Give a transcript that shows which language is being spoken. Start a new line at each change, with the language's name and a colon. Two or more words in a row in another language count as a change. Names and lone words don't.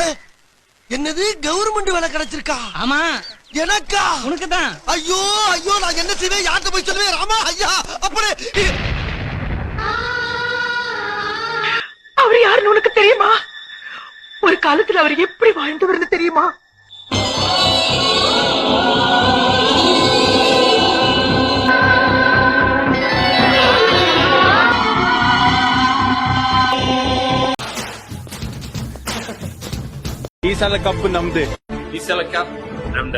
Tamil: என்னது கவர்மெண்ட் வேலை கிடைச்சிருக்கா? ஆமா, எனக்கா? உனக்கு தான். ஐயோ ஐயோ, நான் என்ன செய்வேன்? யார்கிட்ட போய் சொல்லுவேன்? ராமா ஐயா, அப்படி அவர் யாருன்னு உனக்கு தெரியுமா? ஒரு காலத்துல அவர் எப்படி வாழ்ந்தவர்னு தெரியுமா?
Kannada: ಈ ಸಲ ಕಪ್ ನಮ್ದೆ. ಈ ಸಲ ಕಪ್ ನಮ್ದೆ.